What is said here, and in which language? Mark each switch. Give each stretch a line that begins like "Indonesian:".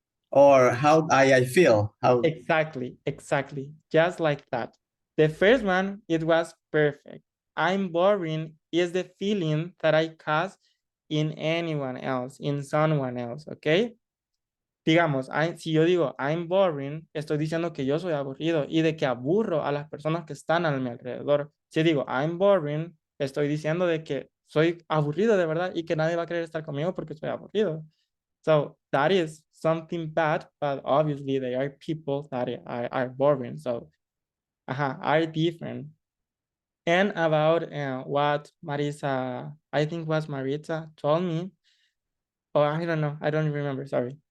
English: Or how I feel. How Exactly. Just like that. The first one, it was perfect. I'm boring is the feeling that I cause in anyone else, in someone else, okay?
Spanish: Digamos, si yo digo
English: I'm boring,
Spanish: estoy diciendo que yo soy aburrido y de que aburro a las personas que están a mi alrededor. Si digo
English: I'm boring,
Spanish: estoy diciendo de que soy aburrido de verdad y que nadie va a querer estar conmigo porque soy aburrido.
English: So that is something bad, but obviously they are people that are boring. So, are different. And about what Marisa, I think was Marisa told me, or I don't know, I don't remember, sorry.